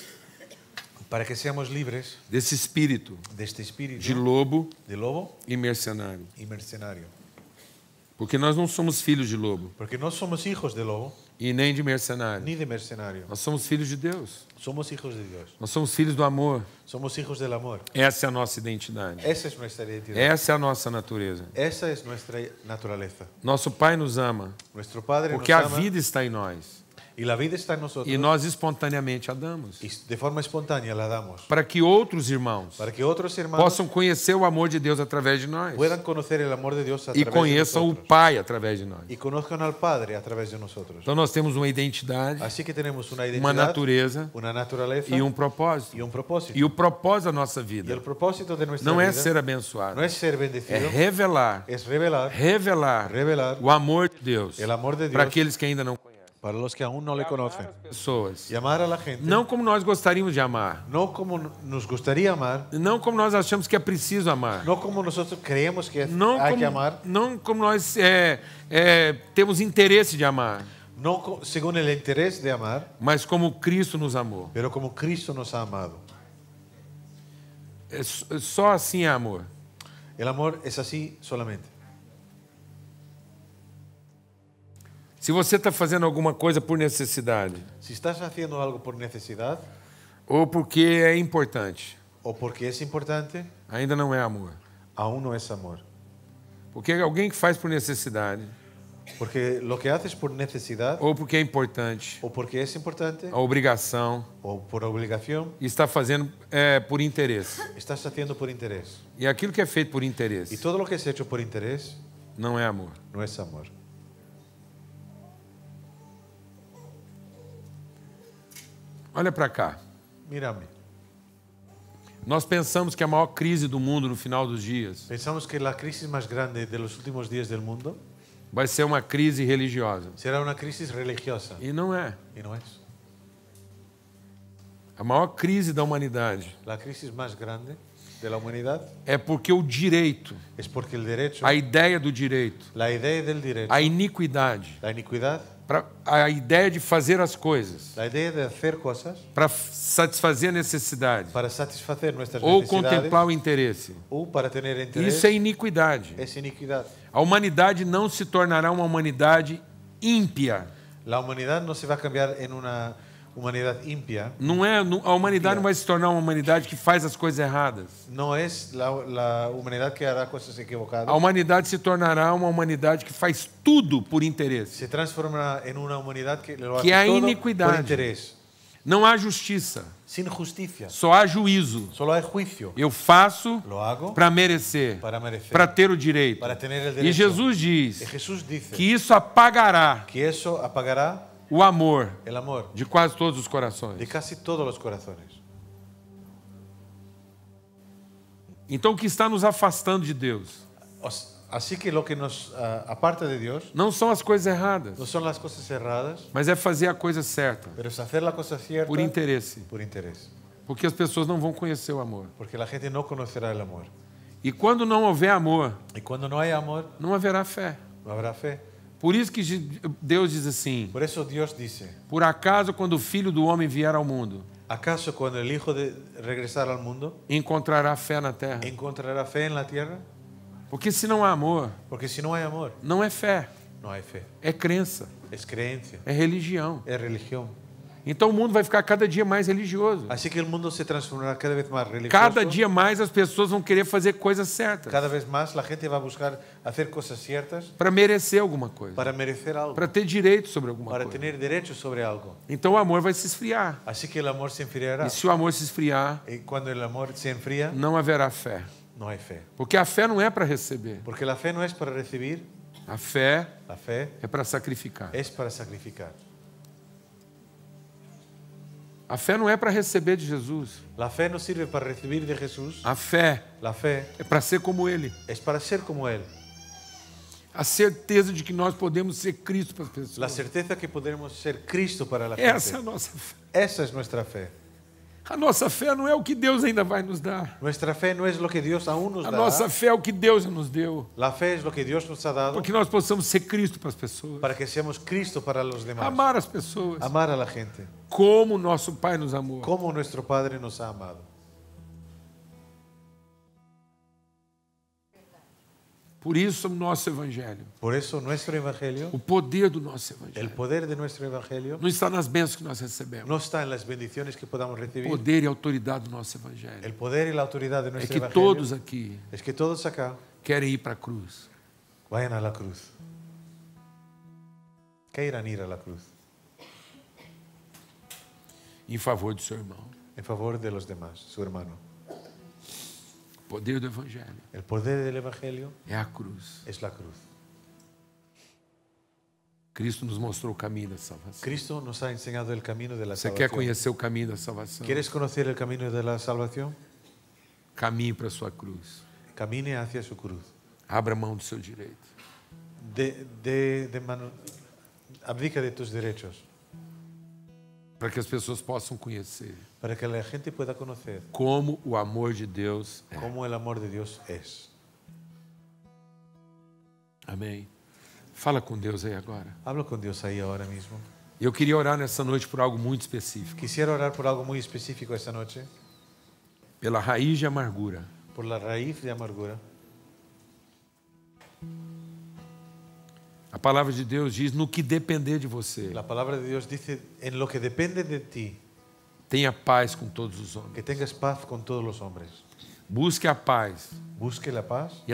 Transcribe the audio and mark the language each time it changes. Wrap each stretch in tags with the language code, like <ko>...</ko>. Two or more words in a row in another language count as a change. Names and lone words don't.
<es>para que seamos libres</es> <pt>desse espírito</pt> <es>de este espíritu de lobo</es> <pt>de lobo e mercenário.</pt> <es>y mercenario.</es> <pt>Porque nós não somos filhos de lobo</pt> <es>Porque no somos hijos de lobo</es> <pt>e nem de mercenário.</pt> <es>ni de mercenario.</es> <pt>Nós somos filhos de Deus.</pt> <es>Somos hijos de Dios.</es> <pt>Nós somos filhos do amor.</pt> <es>Somos hijos del amor.</es> <pt>Essa é a nossa identidade.</pt> <es>Esa es nuestra identidad.</es> <pt>Essa é a nossa natureza.</pt> <es>Esa es nuestra naturaleza.</es> <pt>Nosso Pai nos ama</pt> <es>Nuestro Padre</es> <pt>porque</pt> <es>nos</es> <pt>a</pt> <es>ama</es> <pt>vida está em nós.</pt> <es>y la vida está en nosotros</es> <pt>E nós espontaneamente a damos.</pt> <es>y de forma espontánea la damos</es> <pt>Para que outros irmãos</pt> <es>para que otros hermanos</es> <pt>possam conhecer o amor de Deus através de nós.</pt> <es>puedan conocer el amor de Dios a</es> <pt>E</pt> <es>través de</es> <pt>conheçam o</pt> <es>nosotros</es> <pt>Pai através de nós.</pt> <es>y conozcan al Padre a través de nosotros.</es> <pt>Então nós temos uma identidade,</pt> <es>Así que tenemos una</es> <pt>uma</pt> <es>identidad,</es> <pt>natureza</pt> <es>una naturaleza</es> <pt>e propósito.</pt> <es>y un propósito.</es> <pt>E o propósito da nossa</pt> <es>Y</es> <pt>vida</pt> <es>el propósito de nuestra</es> <pt>não é</pt> <es>vida</es> <pt>ser abençoado,</pt> <es>no es ser</es> <pt>é</pt> <es>bendecido,</es> <pt>revelar,</pt> <es>es revelar</es> <pt>revelar o amor de Deus</pt> <es>el amor de</es> <pt>para</pt> <es>Dios</es> <pt>aqueles que ainda não conhecem.</pt> <es>para los que aún no le conocen.</es> <pt>Pessoas.</pt> <es>Y amar a la gente,</es> <pt>Não como nós gostaríamos de amar.</pt> <es>no como nos gustaría amar,</es> <pt>Não como nós achamos que é preciso amar.</pt> <es>no como nosotros creemos que</es> <pt>Não</pt> <es>hay que</es> <pt>como,</pt> <es>amar,</es> <pt>não como nós temos interesse de amar,</pt> <es>no según el interés de amar,</es> <pt>mas como Cristo nos amou.</pt> <es>pero como Cristo nos ha amado.</es> <pt>Só assim é amor.</pt> <es>El amor es así solamente.</es> <pt>Se você está fazendo alguma coisa por necessidade</pt> <es>Si estás haciendo algo por necesidad</es> <pt>ou porque é importante,</pt> <es>o porque es importante,</es> <pt>ainda não é amor.</pt> <es>aún no es amor.</es> <pt>Porque alguém que faz por necessidade</pt> <es>Porque lo que haces por necesidad</es> <pt>ou porque é importante,</pt> <es>o porque es importante</es> <pt>a obrigação,</pt> <es>o por obligación,</es> <pt>e está fazendo por interesse.</pt> <es>estás haciendo por interés.</es> <pt>E aquilo que é feito por</pt> <es>Y</es> <pt>interesse</pt> <es>todo lo que es hecho por interés</es> <pt>não é amor.</pt> <es>no es amor.</es> <pt>Olha para cá.</pt> <es>Mírame.</es> <pt>Nós pensamos que a maior crise do mundo no final dos dias</pt> <es>Pensamos que la crisis más grande de los últimos días del mundo</es> <pt>vai ser uma crise religiosa.</pt> <es>será una crisis religiosa.</es> <pt>E não é.</pt> <es>Y no es.</es> <pt>A maior crise da humanidade</pt> <es>La crisis más grande de la humanidad</es> <pt>é porque o direito,</pt> <es>es porque el derecho,</es> <pt>a ideia do direito,</pt> <es>la idea del derecho,</es> <pt>a iniquidade,</pt> <es>la iniquidad,</es> <pt>a ideia de fazer as coisas</pt> <es>la idea de hacer cosas</es> <pt>para satisfazer a necessidade</pt> <es>para satisfacer nuestras</es> <pt>ou</pt> <es>necesidades</es> <pt>contemplar o interesse.</pt> <es>o para tener interés,</es> <pt>Isso é iniquidade.</pt> <es>es iniquidad.</es> <pt>A humanidade não se tornará uma humanidade ímpia.</pt> <es>La humanidad no se va a cambiar en una humanidad impia.</es> <pt>Não é, a humanidade não vai se tornar uma humanidade que faz as coisas erradas.</pt> <es>No es la humanidad que hará cosas equivocadas.</es> <pt>A humanidade se tornará uma humanidade que faz tudo por interesse.</pt> <es>Se transformará en una humanidad que lo</es> <pt>Que</pt> <es>hace</es> <pt>há</pt> <es>todo</es> <pt>iniquidade.</pt> <es>por interés.</es> <pt>Não há justiça,</pt> <es>Sin justicia.</es> <pt>só há juízo.</pt> <es>Solo hay juicio.</es> <pt>Eu faço</pt> <es>Lo hago</es> <pt>para merecer,</pt> <es>para merecer.</es> <pt>para ter o direito.</pt> <es>Para tener el</es> <pt>E</pt> <es>derecho.</es> <pt>Jesus</pt> <es>Y</es> <pt>diz</pt> <es>Jesús dice</es> <pt>que isso apagará</pt> <es>que eso apagará</es> <pt>o amor</pt> <es>el amor</es> <pt>de quase todos os</pt> <es>de</es> <pt>corações.</pt> <es>casi todos los corazones.</es> <pt>Então, o que está nos afastando de Deus</pt> <es>Así que lo que nos aparta de Dios</es> <pt>não são as coisas erradas,</pt> <es>no son las cosas erradas,</es> <pt>mas é fazer a coisa certa,</pt> <es>pero es hacer la cosa cierta</es> <pt>por interesse.</pt> <es>por interés.</es> <pt>Porque as pessoas não vão conhecer o amor.</pt> <es>Porque la gente no conocerá el amor.</es> <pt>E quando não houver amor,</pt> <es>Y cuando no hay amor,</es> <pt>não haverá fé.</pt> <es>no habrá fe.</es> <pt>Por isso que Deus diz assim:</pt> <es>Por eso Dios dice,</es> <pt>por acaso, quando o Filho do Homem vier ao mundo,</pt> <es>¿acaso cuando el Hijo de regresar al mundo</es> <pt>encontrará fé na terra?</pt> <es>encontrará fe en la tierra?</es> <pt>Porque se não há amor,</pt> <es>Porque si no hay amor,</es> <pt>não é fé,</pt> <es>no hay fe.</es> <pt>é crença,</pt> <es>Es creencia,</es> <pt>é religião.</pt> <es>es religión.</es> <pt>Então o mundo vai ficar cada dia mais religioso.</pt> <es>Así que el mundo se transformará cada vez más religioso.</es> <pt>Cada dia mais as pessoas vão querer fazer coisas certas</pt> <es>Cada vez más la gente va a buscar hacer cosas ciertas</es> <pt>para merecer alguma coisa,</pt> <es>para merecer algo,</es> <pt>para ter direito sobre alguma</pt> <es>para</es> <pt>coisa.</pt> <es>tener derecho sobre algo.</es> <pt>Então o amor vai se esfriar.</pt> <es>Así que el amor se enfriará.</es> <pt>E se o amor se esfriar,</pt> <es>Y cuando el amor se enfría,</es> <pt>não haverá fé.</pt> <es>no hay fe.</es> <pt>Porque a fé não é para receber.</pt> <es>Porque la fe no es para recibir,</es> <pt>A fé</pt> <es>la fe</es> <pt>é para sacrificar.</pt> <es>es para sacrificar.</es> <pt>A fé não é para receber de Jesus.</pt> <es>La fe no sirve para recibir de Jesús.</es> <pt>A fé</pt> <es>La fe</es> <pt>é para ser como Ele.</pt> <es>es para ser como Él.</es> <pt>A certeza de que nós podemos ser Cristo para as</pt> <es>La</es> <pt>pessoas.</pt> <es>certeza que podremos ser Cristo para la</es> <pt>Essa é a</pt> <es>gente.</es> <pt>nossa fé.</pt> <es>Esa es nuestra fe.</es> <pt>A nossa fé não é o que Deus ainda vai nos dar.</pt> <es>Nuestra fe no es lo que Dios aún nos</es> <pt>A</pt> <es>da.</es> <pt>nossa fé é o que Deus já nos deu.</pt> <es>La fe es lo que Dios nos ha dado</es> <pt>Para que nós possamos ser Cristo para as pessoas.</pt> <es>para que seamos Cristo para los demás.</es> <pt>Amar as pessoas.</pt> <es>Amar a la gente.</es> <pt>Como nosso Pai nos amou.</pt> <es>Como nuestro Padre nos ha amado.</es> <pt>Por isso o nosso Evangelho.</pt> <es>Por eso nuestro Evangelio,</es> <pt>O poder do nosso</pt> <es>el</es> <pt>Evangelho.</pt> <es>poder de nuestro Evangelio,</es> <pt>Não está nas bênçãos que nós recebemos.</pt> <es>no está en las bendiciones que podamos</es> <pt>O</pt> <es>recibir.</es> <pt>poder e autoridade do nosso Evangelho.</pt> <es>El poder y la autoridad de</es> <pt>É</pt> <es>nuestro</es> <pt>que</pt> <es>Evangelio</es> <pt>todos aqui</pt> <es>es que todos acá</es> <pt>querem ir para a cruz.</pt> <es>vayan a la cruz. Quieran ir a la cruz</es> <pt>Em favor do seu irmão.</pt> <es>en favor de los demás, su hermano.</es> <pt>O poder do Evangelho</pt> <es>El poder del Evangelio</es> <pt>é a cruz.</pt> <es>es la cruz.</es> <pt>Cristo nos mostrou o caminho da salvação.</pt> <es>Cristo nos ha enseñado el camino de la</es> <pt>Você quer</pt> <es>salvación.</es> <pt>conhecer o caminho da salvação?</pt> <es>¿Quieres conocer el camino de la salvación?</es> <pt>Caminhe para a sua cruz.</pt> <es>Camine hacia su cruz.</es> <pt>Abra mão do seu direito.</pt> <es>Abdica de tus derechos</es> <pt>Para que as pessoas possam conhecer</pt> <es>para que la gente pueda conocer</es> <pt>como o amor de Deus é.</pt> <es>cómo el amor de Dios es.</es> <pt>Amém. Fala com Deus aí agora.</pt> <es>Hablo con Dios ahí ahora mismo.</es> <pt>Eu queria orar nessa noite por algo muito específico.</pt> <es>Quisiera orar por algo muy específico esta noche,</es> <pt>Pela raiz de amargura.</pt> <es>por la raíz de amargura.</es> <pt>A palavra de Deus diz: no que depender de você,</pt> <es>La palabra de Dios dice, en lo que depende de ti,</es> <pt>tenha paz com todos os</pt> <es>que</es> <pt>homens.</pt> <es>tengas paz con todos los hombres.</es> <pt>Busque a paz</pt> <es>Busque la paz</es>